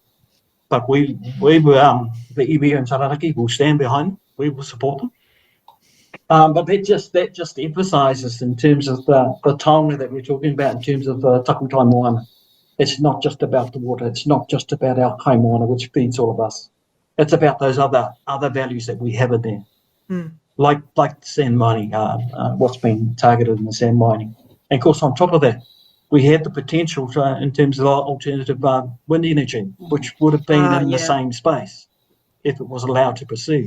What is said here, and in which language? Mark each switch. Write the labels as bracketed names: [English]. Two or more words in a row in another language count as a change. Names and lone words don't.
[English] But we were the iwi and Taranaki will stand behind them. We will support them. But that just emphasises in terms of the taonga that we're talking about in terms of Takutai Moana. It's not just about the water. It's not just about our [Māori] kai moana, [English] which feeds all of us. It's about those other values that we have in there, like sand mining, what's been targeted in the sand mining. And of course, on top of that, we had the potential in terms of alternative wind energy, which would have been in the same space if it was allowed to proceed.